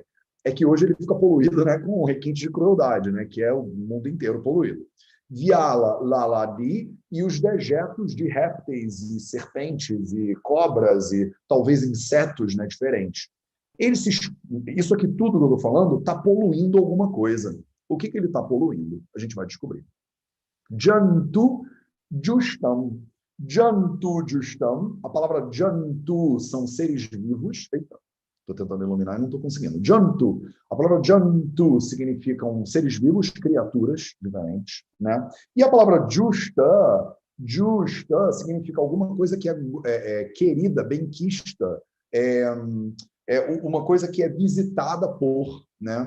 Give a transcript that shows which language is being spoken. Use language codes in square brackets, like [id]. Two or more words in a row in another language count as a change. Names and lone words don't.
[pt] É que hoje ele fica poluído, né, com requinte de crueldade, né, que é o mundo inteiro poluído. [sa] Vyala laladi, [pt] e os dejetos de répteis e serpentes e cobras e talvez insetos, né, diferentes. Isso aqui tudo que eu estou falando está poluindo alguma coisa. O que ele está poluindo? A gente vai descobrir. [sa] Jantu justam. Jantu justam. [pt] A palavra jantu são seres vivos. Eita, estou tentando iluminar e não estou conseguindo. Jantu. A palavra jantu significam seres vivos, criaturas diferentes, né? E a palavra justa significa alguma coisa que é querida, benquista, uma coisa que é visitada por, né?